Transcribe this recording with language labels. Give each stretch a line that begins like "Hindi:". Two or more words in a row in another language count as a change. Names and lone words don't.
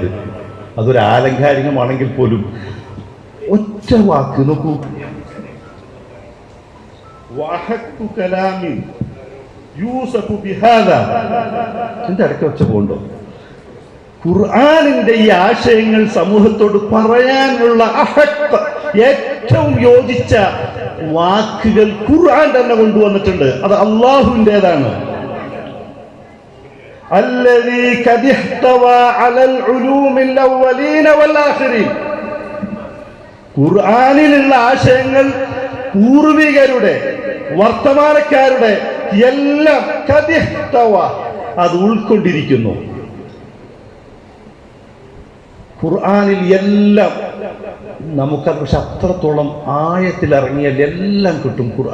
Malayalam: അതൊരു ആലങ്കാരികമാണെങ്കിൽ പോലും ഒറ്റ വാക്ക് നോക്കൂ, എന്റെ ഇടയ്ക്ക് വെച്ച പോണ്ടോ. ഖുർആനിന്റെ ഈ ആശയങ്ങൾ സമൂഹത്തോട് പറയാനുള്ള ഏറ്റവും യോജിച്ച വാക്കുകൾ ഖുർആൻ തന്നെ കൊണ്ടുവന്നിട്ടുണ്ട്. അത് അള്ളാഹുവിൻ്റെതാണ്.
Arabic: الذي قد احتوى على العلوم الاولين والاخرين.
Malayalam: ഖുർആനിലുള്ള ആശയങ്ങൾ പൂർവികരുടെ, വർത്തമാനക്കാരുടെ എല്ലാം
Arabic: قد احتوى,
Malayalam: അത് ഉൾക്കൊണ്ടിരിക്കുന്നു. ഖുർആനിൽ എല്ലാം നമുക്കത് പക്ഷെ അത്രത്തോളം ആയത്തിൽ ഇറങ്ങിയാൽ എല്ലാം കിട്ടും.